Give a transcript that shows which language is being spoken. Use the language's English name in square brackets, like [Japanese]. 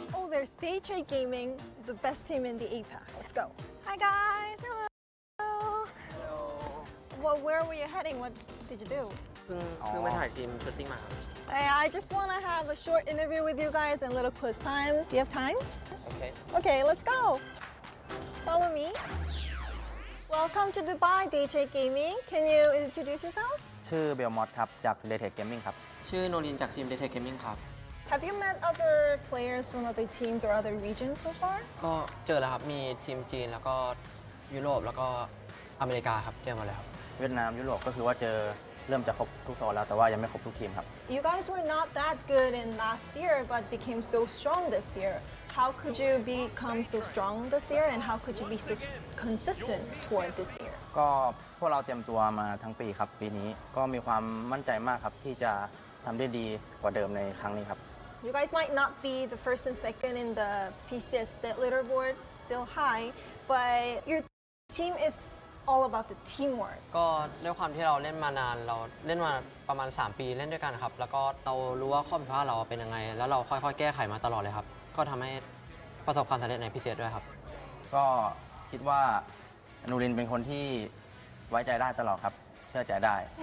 [English] There's Daytrade Gaming, the best team in the APAC. Let's go. Hi guys. Hello. Hello. Well, where were you heading? What did you do? [Thai] เพิ่งไปถ่ายทีมเซตติ้งมาครับ [English] Hey, I just want to have a short interview with you guys and a little quiz time. Do you have time? [Thai] โอเค [English] Okay, let's go. Follow me. Welcome to Dubai Daytrade Gaming. Can you introduce yourself? [Thai] ชื่อเบลมอสครับจาก Daytrade Gaming ครับชื่อโนรินจากทีม Daytrade Gaming ครับ [English] Have you met other players from other teams or other regions so far? [Thai] ก็เจอแล้วครับมีทีมจีนแล้วก็ยุโรปแล้วก็อเมริกาครับเจอมาแล้วครับเวียดนามยุโรปก็คือว่าเจอเริ่มจะครบทุกโซนแล้วแต่ว่ายังไม่ครบทุกทีมครับ [English] You guys were not that good in last year but became so strong this year. How could you become so strong this year and how could you be so consistent toward this year? [Thai] ก็พวกเราเตรียมตัวมาทั้งปีครับปีนี้ก็มีความมั่นใจมากครับที่จะทำได้ดีกว่าเดิมในครั้งนี้ครับ [English] You guys might not be the first and second in the PCS leaderboard, still high, but your team is all about the teamwork. [Thai] ก็ด้วยความที่เราเล่นมานานเราเล่นมาประมาณ 3 ปีเล่นด้วยกันครับ แล้วก็เรารู้ว่าข้อผิดพลาดเราเป็นยังไง แล้วเราค่อยๆ แก้ไขมาตลอดเลยครับ ก็ทำให้ประสบความสำเร็จในพิเศษด้วยครับ ก็คิดว่านูรินเป็นคนที่ไว้ใจได้ตลอดครับ เชื่อใจได้